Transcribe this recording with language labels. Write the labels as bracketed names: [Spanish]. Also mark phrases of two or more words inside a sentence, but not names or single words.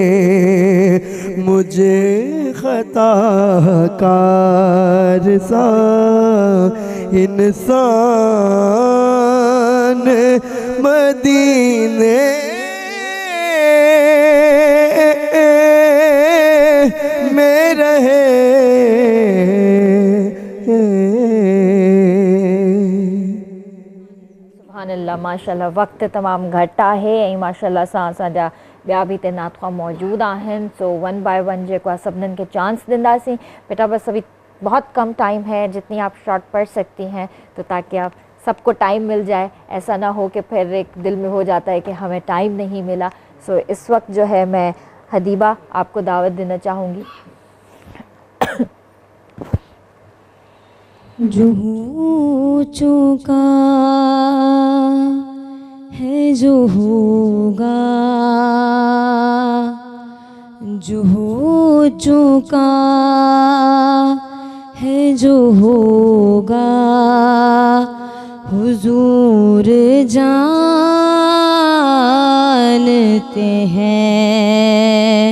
[Urdu] مجھے خطاکار سا انسان مدینے میں رہے. [Arabic] سبحان الله، ما شاء الله. [Sindhi] वक्त तमाम घट आहे ऐं माशाल्लाह सां असांजा ॿिया बि हिते नातख़्वा मौजूद आहिनि। सो [English] one by one [Sindhi] जेको आहे सभिनीनि खे चांस ॾींदासीं। [Urdu] بیٹا بس ابھی بہت کم ٹائم ہے، جتنی آپ شارٹ پڑھ سکتی ہیں، تو تاکہ آپ سب کو ٹائم مل جائے، ایسا نہ ہو کہ پھر ایک دل میں ہو جاتا ہے کہ ہمیں ٹائم نہیں ملا. سو اس وقت جو ہے میں حدیبہ آپ کو دعوت دینا چاہوں گی. جو ہو چکا ہے جو ہوگا، جو ہو چکا ہے جو ہوگا، حضور جانتے ہیں.